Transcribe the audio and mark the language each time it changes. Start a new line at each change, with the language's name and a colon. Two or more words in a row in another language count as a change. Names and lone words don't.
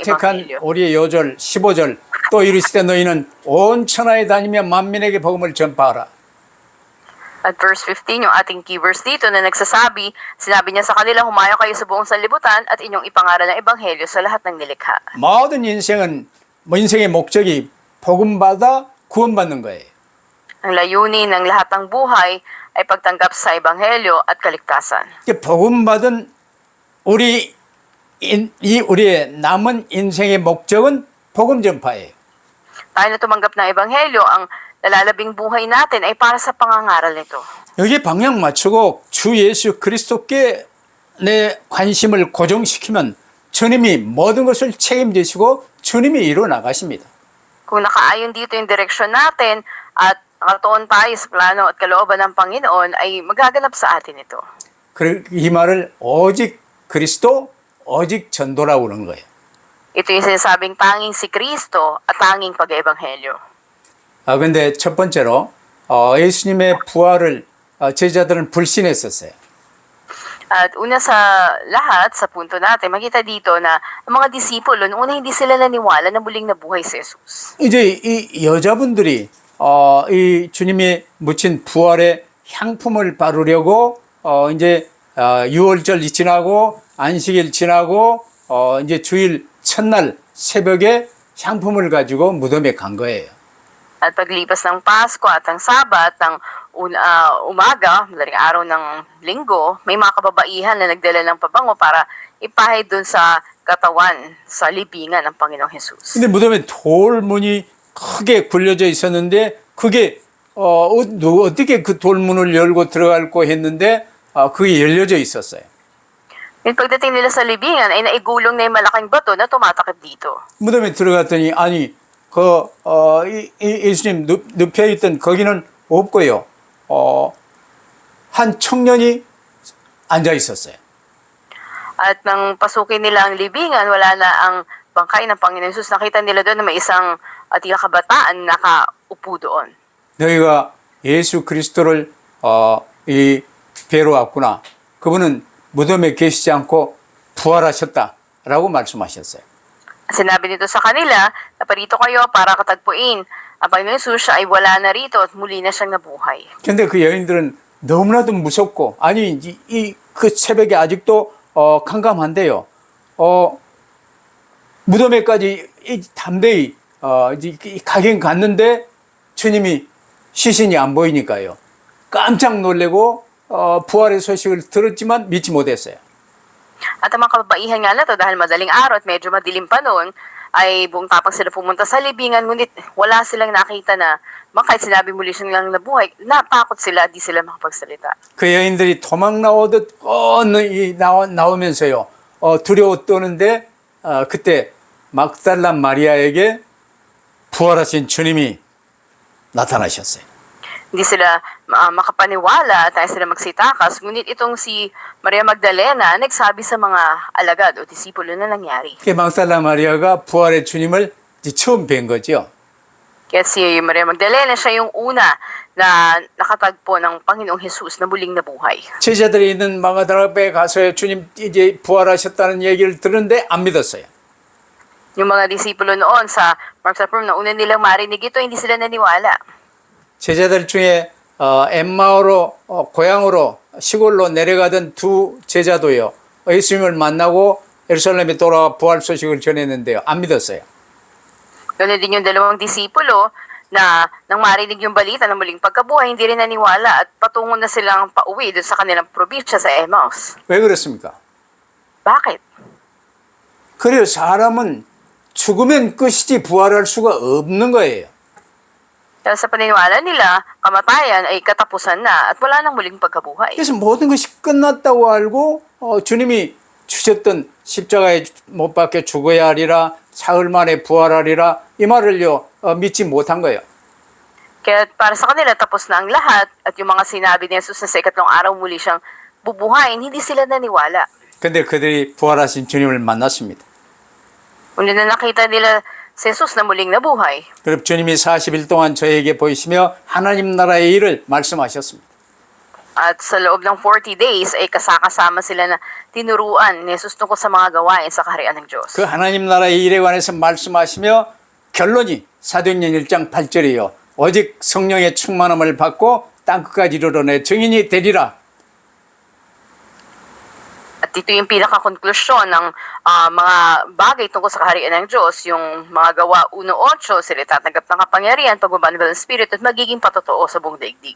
Korean: 오늘 택한 Ebanghelyo. 우리의 요절 15절 또 이르시되 너희는 온 천하에 다니며 만민에게 복음을 전파하라.
Filipino: At verse 15, yung ating
English: key verse
Filipino: dito na nagsasabi, sinabi niya sa kanila, humayo kayo sa buong sanlibutan at inyong ipangaral ng Ebanghelyo sa lahat ng nilikha.
Korean: 모든 인생의 목적이 복음받아 구원받는 거예요.
Filipino: Ang layunin ng lahat ng buhay ay pagtanggap sa Ebanghelyo at kaligtasan.
Korean: 복음받은 우리의 남은 인생의 목적은 복음 전파예요.
Filipino: Tayo na tumanggap ng Ebanghelyo, ang nalalabing buhay natin ay para sa pangangaral nito.
Korean: 여기에 방향 맞추고 주 예수 그리스도께 내 관심을 고정시키면 주님이 모든 것을 책임지시고 주님이 이루어 나가십니다.
Filipino: Kung nakaayon dito yung direksyon natin at nakatuon tayo sa plano at kalooban ng Panginoon, ay magaganap sa atin ito.
Korean: 이 말을 오직 그리스도, 오직 전도라고 그러는 거예요.
Filipino: Ito yung sinasabing tanging si Kristo at tanging pag-ebanghelyo.
Korean: 근데 첫 번째로 예수님의 부활을 제자들은 불신했었어요.
Filipino: At una sa lahat, sa punto natin, makita dito na ang mga disipulo, noong una hindi sila naniwala na muling nabuhay si Jesus.
Korean: 이제 이 여자분들이 이 주님이 묻힌 부활의 향품을 바르려고 이제 6월절이 지나고 안식일 지나고 이제 주일 첫날 새벽에 향품을 가지고 무덤에 간 거예요.
Filipino: At paglipas ng Pasko at ang Sabat, ng umaga, madaling araw ng linggo, may mga kababaihan na nagdala ng pabango para ipahid dun sa katawan, sa libingan ng Panginoong Jesus.
Korean: 근데 무덤에 돌문이 크게 굴려져 있었는데 그게 어떻게 그 돌문을 열고 들어갈고 했는데 그게 열려져 있었어요.
Filipino: Yung pagdating nila sa libingan ay naigulong na yung malaking bato na tumatakip dito.
Korean: 무덤에 들어갔더니 아니 예수님 눕혀 있던 거기는 없고요. 한 청년이 앉아 있었어요.
Filipino: At nang pasukin nila ang libingan, wala na ang bangkay ng Panginoon Jesus. Nakita nila doon na may isang tila kabataan nakaupo doon.
Korean: 너희가 예수 그리스도를 이 뵈러 왔구나. 그분은 무덤에 계시지 않고 부활하셨다라고 말씀하셨어요.
Filipino: Sinabi nito sa kanila, naparito kayo para katagpuin. Ang Panginoon Jesus siya ay wala na rito at muli na siyang nabuhay.
Korean: 근데 그 여인들은 너무나도 무섭고 아니 그 새벽에 아직도 캄캄한데요. 무덤에까지 담대히 가긴 갔는데 주님이 시신이 안 보이니까요. 깜짝 놀래고 부활의 소식을 들었지만 믿지 못했어요.
Filipino: At ang mga kababaihan nga na to, dahil madaling araw at medyo madilim pa noon, ay buong tapang sila pumunta sa libingan, ngunit wala silang nakita na kahit sinabi muli silang nabuhay, natakot sila, di sila makapagsalita.
Korean: 그 여인들이 도망 나오듯 나오면서요. 두려워 떠는데 그때 막달라 마리아에게 부활하신 주님이 나타나셨어요.
Filipino: Hindi sila makapaniwala at tayo sila magsitakas, ngunit itong si Maria Magdalena nagsabi sa mga alagad o disipulo na nangyari.
Korean: 그 막달라 마리아가 부활의 주님을 이제 처음 뵌 거죠.
Filipino: Kaya si Maria Magdalena siya yung una na nakatagpo ng Panginoong Jesus na muling nabuhay.
Korean: 제자들이 있는 마가다라베에 가서 주님 이제 부활하셨다는 얘기를 들었는데 안 믿었어요.
Filipino: Yung mga disipulo noon sa Mark's Upper, na una nilang marinig ito, hindi sila naniwala.
Korean: 제자들 중에 엠마오로 고향으로 시골로 내려가던 두 제자도요. 예수님을 만나고 예루살렘에 돌아와 부활 소식을 전했는데요. 안 믿었어요.
Filipino: Ganun din yung dalawang disipulo na nang marinig yung balita ng muling pagkabuhay, hindi rin naniwala at patungo na silang pauwi doon sa kanilang probinsya sa Emmaus.
Korean: 왜 그렇습니까?
Filipino: Bakit?
Korean: 그래요. 사람은 죽으면 끝이지 부활할 수가 없는 거예요.
Filipino: Dahil sa paniniwala nila, kamatayan ay katapusan na at wala nang muling pagkabuhay.
Korean: 그래서 모든 것이 끝났다고 알고 주님이 주셨던 십자가에 못 박혀 죽어야 하리라 사흘 만에 부활하리라 이 말을요 믿지 못한 거예요.
Filipino: Kaya para sa kanila, tapos na ang lahat at yung mga sinabi ni Jesus na sa ikatlong araw muli siyang bubuhayin, hindi sila naniwala.
Korean: 근데 그들이 부활하신 주님을 만났습니다.
Filipino: Una na nakita nila si Jesus na muling nabuhay.
Korean: 그리고 주님이 40일 동안 저에게 보이시며 하나님 나라의 일을 말씀하셨습니다.
Filipino: At sa loob ng 40 days ay kasama sila na tinuruan ni Jesus tungkol sa mga gawain sa kaharian ng Diyos.
Korean: 그 하나님 나라의 일에 관해서 말씀하시며 결론이 사도행전 1장 8절이요. 오직 성령의 충만함을 받고 땅끝까지 이르러내 증인이 되리라.
Filipino: At ito yung pinaka-konklusyon ng mga bagay tungkol sa kaharian ng Diyos, yung mga gawa 1:8, sila tatanggap ng kapangyarihan, pagbabanal ng Espiritu at magiging patotoo sa buong daigdig.